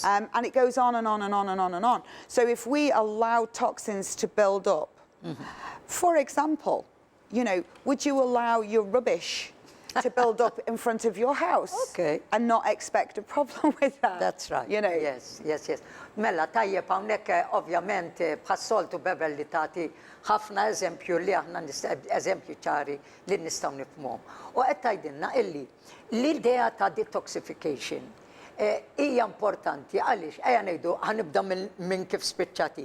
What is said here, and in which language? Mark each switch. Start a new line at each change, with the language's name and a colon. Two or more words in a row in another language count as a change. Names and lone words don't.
English: And it goes on and on and on and on and on. So if we allow toxins to build up, for example, would you allow your rubbish to build up in front of your house and not expect a problem with that? That's right. Yes.
Maltese: Mela, tajjeb hawnhekk ovvjament bħas-soltu Beverley tagħti ħafna eżempju li aħna eżempju ċari li nistgħu nifhmuhom. U qed tgħidilna illi l-idea ta' detoxification hija importanti għaliex ejja ngħidu ħanibda minn kif spiċċati.